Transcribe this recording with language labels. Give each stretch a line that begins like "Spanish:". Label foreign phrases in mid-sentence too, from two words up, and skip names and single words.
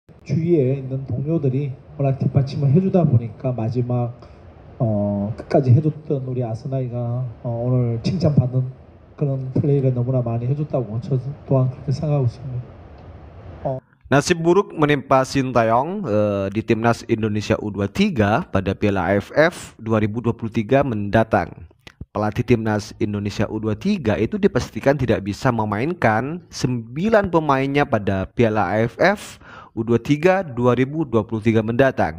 Korean: 주위에 있는 동료들이 워낙 뒷받침을 해주다 보니까 마지막 끝까지 해줬던 우리 아스나이가 오늘 칭찬받는 그런 플레이를 너무나 많이 해줬다고 저 또한 그렇게 생각하고 있습니다.
Indonesian: Nasib buruk menimpa Sintayong di Timnas Indonesia U23 pada Piala AFF 2023 mendatang. Pelatih Timnas Indonesia U23 itu dipastikan tidak bisa memainkan 9 pemainnya pada Piala AFF U23 2023 mendatang.